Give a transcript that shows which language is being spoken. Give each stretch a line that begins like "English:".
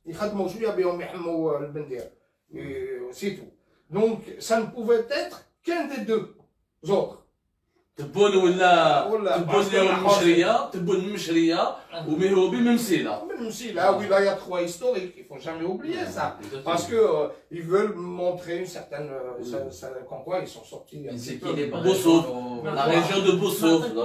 Arabic: يخدموا شويه بهم يحموا البندير.
French: C'est tout. Donc ça ne pouvait être qu'un des deux autres.
Arabic: تبون ولا تبون المشريه، تبون المشريه وميهوبي من مسيله. من مسيله
French: oui là il y a trois historiques, il faut jamais oublier ça. Parce que ils veulent montrer une certaine comme quoi ils sont sortis un petit peu. Bossouf, la région de Bossouf.